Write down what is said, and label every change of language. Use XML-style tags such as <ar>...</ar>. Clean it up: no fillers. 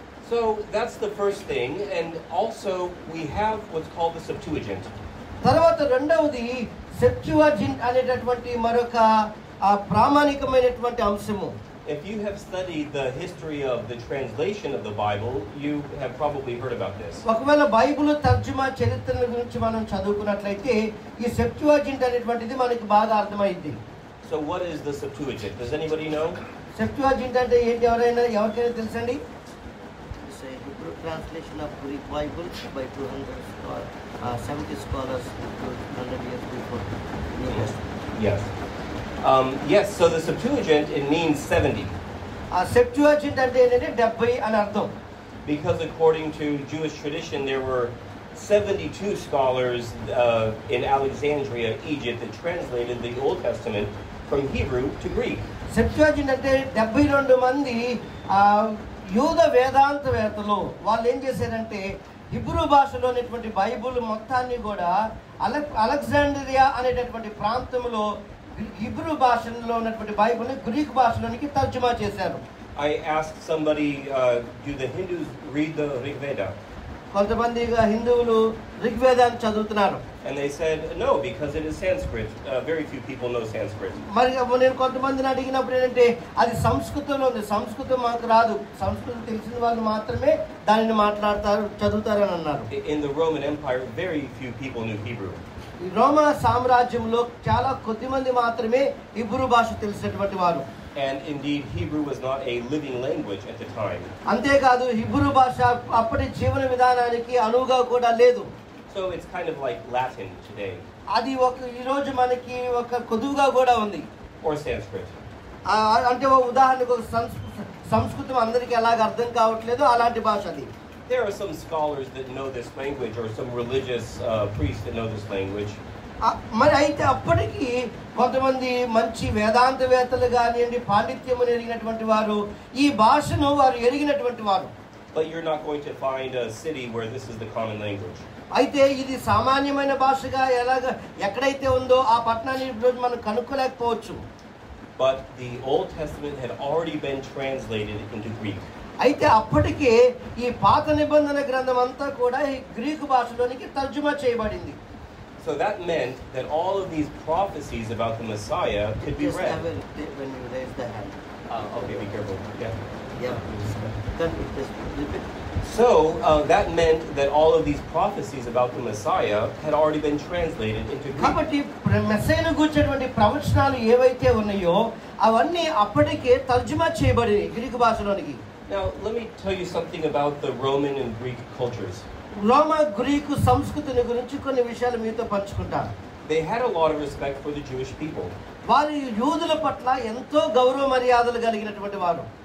<en>So that's the first thing, and also we have what's called the Septuagint.</en> <te>తర్వాత రెండవది సెప్చువాజింట్ అనేటటువంటి మరొక ప్రామాణికమైనటువంటి అంశము.</te> <en>If you have studied the history of the translation of the Bible, you have probably heard about this.</en> <te>ఒకవేళ Bible తర్జుమా చరిత్ర గురించి మనం చదువుకున్నట్లయితే ఈ సెప్చువాజింట్ అనేటువంటిది మనకి బాగా అర్థమైంది.</te> <en>So what is the Septuagint? Does anybody know?</en> <te>సెప్చువాజింట్ అంటే ఏంటి? ఎవరికైనా తెలుసండి?</te> <en>It's a Hebrew translation of Greek Bible by 270 scholars 100 years before New Testament. Yes. Yes, so the Septuagint, it means 70.</en> <te>సెప్చువాజింట్ అంటే ఏంటంటే 70 అని అర్థం.</te> <en>Because according to Jewish tradition, there were 72 scholars in Alexandria, Egypt, that translated the Old Testament from Hebrew to Greek.</en> <te>సెప్చువాజింట్ అంటే 72 మంది యూద వేదాంతవేత్తలు వాళ్ళు ఏం చేశారంటే హిబ్రూ భాషలోనేటువంటి బైబుల్ మొత్తాన్ని కూడా అలెగ్జాండ్రియా అనేటటువంటి ప్రాంతంలో హిబ్రూ భాషలో ఉన్నటువంటి బైబిల్ని గ్రీక్ భాషలోనికి తర్జుమా చేశారు.</te> <en>I asked somebody, do the Hindus read the Rig Veda?</en> <te>కొంతమంది హిందువులు ఋగ్వేదాన్ని చదువుతున్నారు.</te> <en>And they said no, because it is Sanskrit. Very few people know Sanskrit.</en> <te>మరి నేను కొంతమందిని అడిగినప్పుడు ఏంటంటే అది సంస్కృతంలో ఉంది, సంస్కృతం మాకు రాదు, సంస్కృతం తెలిసిన వాళ్ళు మాత్రమే దానిని మాట్లాడతారు చదువుతారని అన్నారు.</te> <en>In the Roman Empire, very few people knew Hebrew.</en> <te>ఈ రోమా సామ్రాజ్యంలో చాలా కొద్ది మంది మాత్రమే హిబ్రూ భాష తెలిసినటువంటి వారు.</te> <en>And indeed, Hebrew was not a living language at the time.</en> <te>అంతేకాదు హిబ్రూ భాష అప్పటి జీవన విధానానికి అనువుగా కూడా లేదు.</te> <en>So it's kind of like Latin today.</en> <te>అది ఈ రోజు మనకి ఒక కొదువుగా కూడా ఉంది.</te> <en>Or Sanskrit.</en> <te>అంటే ఉదాహరణకు సంస్కృతం అందరికీ ఎలాగ అర్థం కావట్లేదు అలాంటి భాష అది.</te> <en>There are some scholars that know this language, or some religious priests that know this language.</en> <te>మరి అయితే అప్పటికి కొంతమంది మంచి వేదాంతవేత్తలు కానివ్వండి, పాండిత్యం ఎరిగినటువంటి వారు ఈ భాషను వారు ఎరిగినటువంటి వారు.</te> <en>But you're not going to find a city where this is the common language.</en> <te>అయితే ఇది సామాన్యమైన భాషగా ఎక్కడైతే ఉందో ఆ పట్టణాన్ని ఈరోజు మనం కనుక్కోలేకపోవచ్చు.</te> <en>But the Old Testament had already been translated into Greek.</en> <te>అయితే అప్పటికే ఈ పాత నిబంధన గ్రంథం అంతా కూడా ఈ గ్రీకు భాషలోనికి తర్జుమా చేయబడింది.</te> <en>So that meant that all of these prophecies about the Messiah could be read. When you raise the hand. Okay, be careful. Yeah. Yeah. Then it is repeat. So that meant that all of these prophecies about the Messiah had already been translated into Greek.</en> <te>కాబట్టి మెస్సయ్యను గురించినటువంటి ప్రవచనాలు ఏవైతే ఉన్నాయో అవన్నీ అప్పటికే తర్జుమా చేయబడి Greek భాషలోనికి.</te> <en>Now let me tell you something about the Roman and Greek cultures.</en> <te>Roma Greek సంస్కృతిని గురించి కొన్ని విషయాలు మీతో పంచుకుంటాను.</te> <en>They had a lot of respect for the Jewish people.</en> <te>వారు యూదుల పట్ల ఎంతో గౌరవ మర్యాదలు కలిగినటువంటి వారు.</te>